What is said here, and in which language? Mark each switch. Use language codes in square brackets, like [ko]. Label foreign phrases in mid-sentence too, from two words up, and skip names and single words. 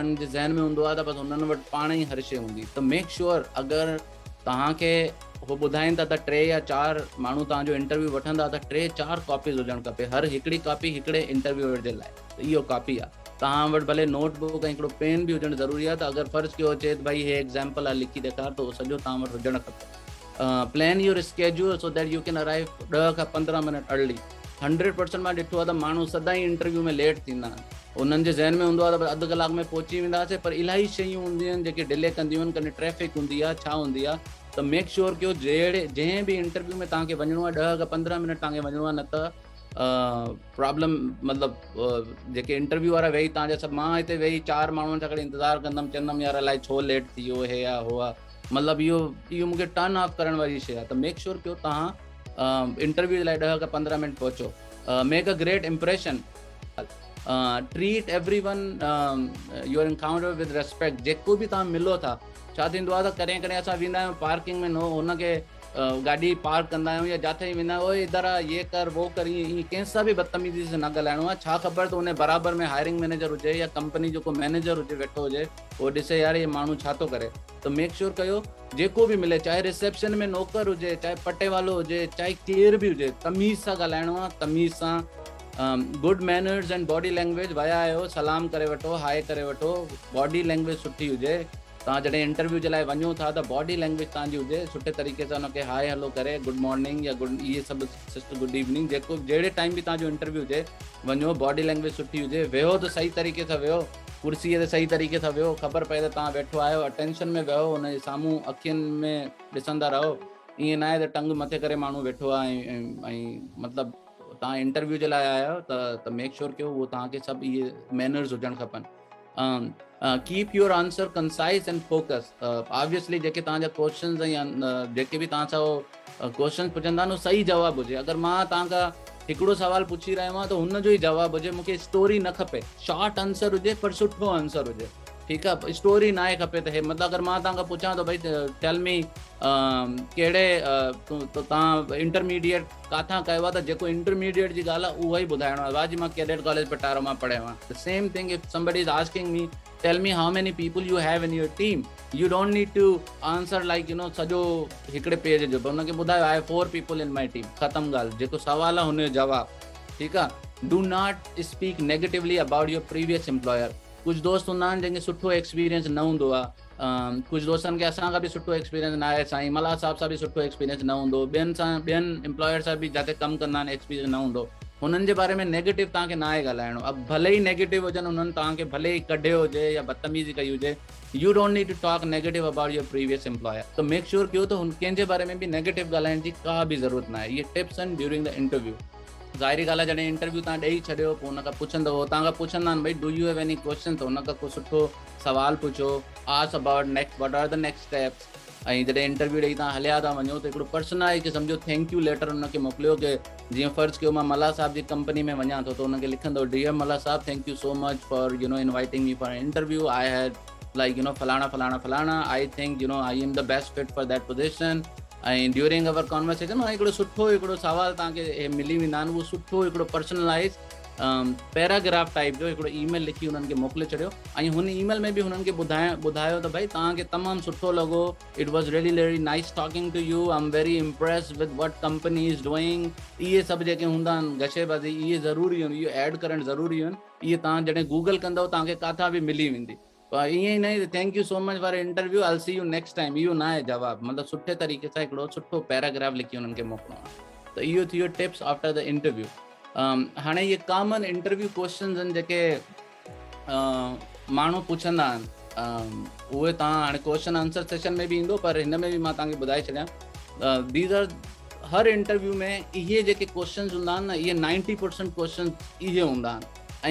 [sd] उन्हनि जे ज़हन में हूंदो आहे त बसि उन्हनि वटि पाण ई हर शइ हूंदी। त [en] make sure [sd] अगरि तव्हांखे उहो ॿुधाइनि था त 3 या 4 माण्हू तव्हांजो इंटरव्यू वठंदा त 3-4 कॉपीज़ हुजणु खपे। हर हिकिड़ी कॉपी हिकिड़े इंटरव्यूअर जे लाइ। त इहो कॉपी आहे। तव्हां वटि भले नोटबुक ऐं हिकिड़ो पेन बि हुजणु ज़रूरी आहे। त अगरि फ़र्ज़ु कयो अचे त भई हे एग्ज़ाम्पल आहे लिखी ॾेखार, त उहो सॼो तव्हां वटि हुजणु खपे। [en] Plan your schedule so that you can arrive 10 खां 15 minutes early. [sd] 100% मां ॾिठो आहे त माण्हू सदाईं इंटरव्यू में लेट थींदा आहिनि। उन्हनि जे ज़हन में हूंदो आहे त अधु कलाक में पहुची वेंदासीं, पर इलाही शयूं हूंदियूं आहिनि जेके डिले कंदियूं आहिनि। कॾहिं ट्रैफिक हूंदी आहे, छा हूंदी आहे। त [en] make sure [sd] कयो जंहिं बि इंटरव्यू में तव्हांखे वञिणो आहे 10 खां 15 मिनट तव्हांखे वञिणो आहे, न त प्रॉब्लम मतिलबु जेके इंटरव्यू वारा वेही तव्हांजा सभु, मां हिते वेही 4 माण्हुनि सां गॾु इंतज़ारु कंदमि, चवंदमि यार अलाए छो लेट थी वियो, हे आहे हो आहे। मतिलबु इहो मूंखे [en] turn off [sd] करण वारी शइ आहे। त [en] make sure [sd] कयो तव्हां इंटरव्यू जे लाइ 10 खां 15 मिनट पहुचो। [en] Make a great impression. Treat everyone you encounter with respect. [sd] जेको बि तव्हां मिलो था, छा थींदो आहे त कॾहिं कॾहिं असां वेंदा आहियूं पार्किंग में, हुनखे गाॾी पार्क कंदा आहियूं या जिथे ई वेंदा आहियूं, [ur] اوئے ادھر آ، یہ کر وہ کر, [sd] ईअं कंहिंसां बि बदतमीज़ी से न ॻाल्हाइणो आहे। छा ख़बर त उन बराबरि में [en] hiring manager [sd] हुजे या कंपनी जेको मैनेजर हुजे वेठो हुजे, उहो ॾिसे यार ये माण्हू छा थो करे। त [en] make sure [sd] कयो जेको बि मिले, चाहे रिसेप्शन में नौकर हुजे, चाहे पटे वालो हुजे, चाहे केरु बि हुजे, तमीज़ सां ॻाल्हाइणो आहे, तमीज़ सां। [en] Good manners and body language. [sd] विया आहियो, सलाम करे वठो, हाय करे वठो, [en] body language [sd] सुठी हुजे। तव्हां जॾहिं इंटरव्यू जे लाइ वञो था त [en] body language [sd] तव्हांजी हुजे, सुठे तरीक़े सां हुनखे [en] hi hello [sd] करे, [en] good morning [sd] या इहे सभु [en] sister good evening, [sd] जेको जहिड़े टाइम बि तव्हांजो इंटरव्यू हुजे वञो, [en] body language [sd] सुठी हुजे। वेहो त सही तरीक़े सां वेहो, कुर्सीअ ते सही तरीक़े सां वेहो, ख़बर पए त तव्हां वेठो आहियो, अटेंशन में वेहो, हुनजे साम्हूं अखियुनि में ॾिसंदा रहो। ईअं न आहे त टंग मथे करे माण्हू वेठो आहे ऐं मतिलबु तव्हां इंटरव्यू जे लाइ आया आहियो। त [en] make sure [sd] कयो उहो तव्हांखे सभु इहे मैनर्स हुजणु खपनि। [en] Keep your answer concise and focus. [sd] ऑब्वियसली जेके तव्हांजा क्वेश्चन्स ऐं जेके बि तव्हां सां क्वेश्चन पुछंदा आहिनि, सही जवाबु हुजे। अगरि मां तव्हांखां हिकिड़ो सवाल पुछी रहियो आहियां त हुनजो ई जवाबु हुजे। मूंखे स्टोरी न खपे, [en] short answer [sd] हुजे पर सुठो आंसर हुजे, ठीकु आहे। स्टोरी न आहे खपे त हे मतिलबु अगरि मां तव्हांखां पुछां त भई [en] tell me [sd] कहिड़े तव्हां इंटरमीडिएट किथां कयो आहे, त जेको इंटरमीडिएट जी ॻाल्हि आहे उहा ई ॿुधाइणो आहे। वाजी मां कैडेट कॉलेज पटारो मां पढ़ियो आहियां। [en] The same thing if somebody is asking me tell me how many people you have in your team, you don't need to answer like [sd] सॼो हिकिड़े पेज जो हुनखे ॿुधायो [en] I have 4 people in my team, [sd] ख़तम ॻाल्हि। जेको सवाल आहे हुनजो जवाबु, ठीकु आहे। [en] Do not speak negatively about your previous employer. [sd] कुझु दोस्त हूंदा आहिनि जंहिंखे सुठो एक्सपीरियंस न हूंदो आहे। कुझु दोस्तनि खे असांखां बि सुठो एक्सपीरियंस न आहे साईं, मला साहब सां बि सुठो एक्सपीरियंस न हूंदो, ॿियनि एम्प्लॉयर सां बि जिते कमु कंदा आहिनि एक्सपीरियंस न हूंदो। हुननि जे बारे में नेगेटिव तव्हांखे न आहे ॻाल्हाइणो। अब भले ई नेगेटिव हुजनि, हुननि तव्हांखे भले ई कढियो हुजे या बदतमीज़ी कई हुजे, [en] You don't need to talk negative about your previous employer. [sd] त [en] make sure [sd] कयो त कंहिंजे बारे में बि नेगेटिव ॻाल्हाइण जी का बि ज़रूरत न आहे। इहे टिप्स आहिनि [en] during the interview. [sd] ज़ाहिरी ॻाल्हि आहे, जॾहिं इंटरव्यू तव्हां ॾेई छॾियो, पोइ हुन खां पुछंदव, तव्हांखां पुछंदा आहिनि भई [en] do you have any question, [sd] त हुन खां को सुठो सवाल पुछो, [en] Ask about next, what are the next steps. [sd] ऐं जॾहिं इंटरव्यू ॾेई तव्हां हलिया था वञो त हिकिड़ो पर्सन आहे कि सम्झो [en] thank you letter [sd] हुनखे मोकिलियो, कि जीअं फ़र्ज़ु कयो मां मला साहब जी कंपनी में वञा थो, त हुनखे लिखंदो डियर मला साहब, [en] Thank you so much for inviting me for interview, I had like [ur] فلانا فلانا فلانا, [en] I think I am the best fit for that position. [sd] ऐं [en] during our conversation [sd] हिकिड़ो सुठो हिकिड़ो सवाल तव्हांखे मिली वेंदा आहिनि, उहो सुठो हिकिड़ो [en] personalize paragraph type [sd] जो हिकिड़ो ईमेल लिखी हुननि खे मोकिले छॾियो। ऐं हुन ईमेल में बि हुननि खे ॿुधायो त भई तव्हांखे तमामु सुठो लॻो, [en] It was really very nice talking to you, I am very impress with what company is doing. [sd] इहे सभु जेके हूंदा आहिनि गशेबाज़ी, इहे ज़रूरी आहिनि, इहो ऐड करणु ज़रूरी आहिनि। इहे तव्हां जॾहिं गूगल कंदव तव्हांखे किथां बि मिली वेंदी। ईअं ई न [en] Thank you so much for interview, I will see you next time, [sd] इहो न आहे जवाबु। मतिलबु सुठे तरीक़े सां हिकिड़ो सुठो पैराग्राफ लिखी हुननि खे मोकिलिणो आहे। त इहो थी वियो [en] tips after the interview. [sd] हाणे इहे [en] common interview questions [sd] आहिनि जेके माण्हू पुछंदा आहिनि, उहे तव्हां हाणे [en] question answer session [sd] में बि ईंदो, पर हिन में बि मां तव्हांखे ॿुधाए छॾियां। [en] these are [sd] हर इंटरव्यू में इहे जेके क्वेश्चन्स हूंदा आहिनि न, इहे 90% क्वेश्चन्स इहे हूंदा आहिनि।